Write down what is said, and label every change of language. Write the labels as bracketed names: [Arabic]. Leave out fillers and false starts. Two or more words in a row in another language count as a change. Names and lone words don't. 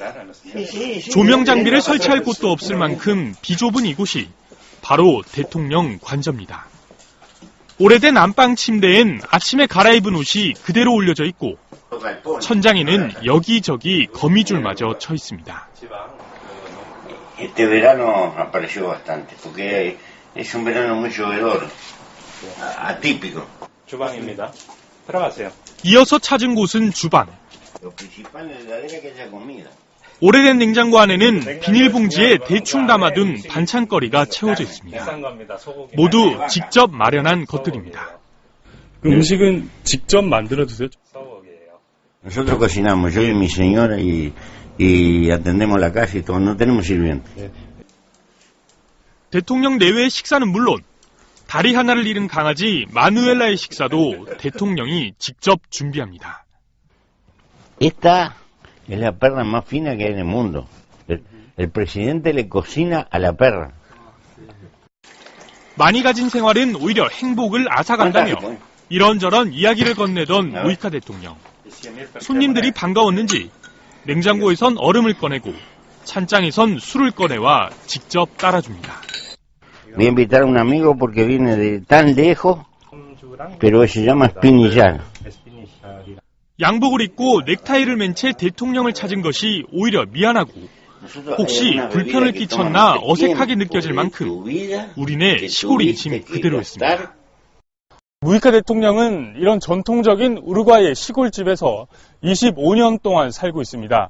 [Korean] 조명 장비를 설치할 곳도 없을 만큼 비좁은 이곳이 바로 대통령 관저입니다. 오래된 안방 침대엔 아침에 갈아입은 옷이 그대로 올려져 있고 천장에는 여기저기 거미줄마저 쳐 있습니다. [Spanish] Este verano apareció bastante, porque es un verano mucho hedor, atípico. [Korean] 주방입니다. 들어가세요. 이어서 찾은 곳은 주방. [Spanish] Lo principal en la heladera es que haya comida. [Korean] 오래된 냉장고 안에는 비닐봉지에 대충 담아둔 반찬거리가 채워져 있습니다. 비싼 겁니다. 소고기. 모두 직접 마련한 것들입니다. 그 음식은 직접 만들어 드세요? 소고기예요. [Spanish] Nosotros cocinamos, yo y mi señora, y atendemos la casa y todo, no tenemos sirvientes. [Korean] 대통령 내외의 식사는 물론 다리 하나를 잃은 강아지 마누엘라의 식사도 대통령이 직접 준비합니다. [Spanish] Esta es la perra más fina que hay en el mundo. El presidente le cocina a la perra. [Korean] 많이 가진 생활은 오히려 행복을 앗아간다며 이런저런 이야기를 건네던 무이카 대통령. 손님들이 반가웠는지 냉장고에선 얼음을 꺼내고 찬장에선 술을 꺼내와 직접 따라줍니다. [Spanish] Voy a invitar a un amigo porque viene de tan lejos, pero se llama Espinillar. [Korean] 양복을 입고 넥타이를 맨 채 대통령을 찾은 것이 오히려 미안하고 혹시 불편을 끼쳤나 어색하게 느껴질 만큼 우리네 시골 인심 그대로였습니다. 무이카 대통령은 이런 전통적인 우루과이의 시골집에서 25년 동안 살고 있습니다.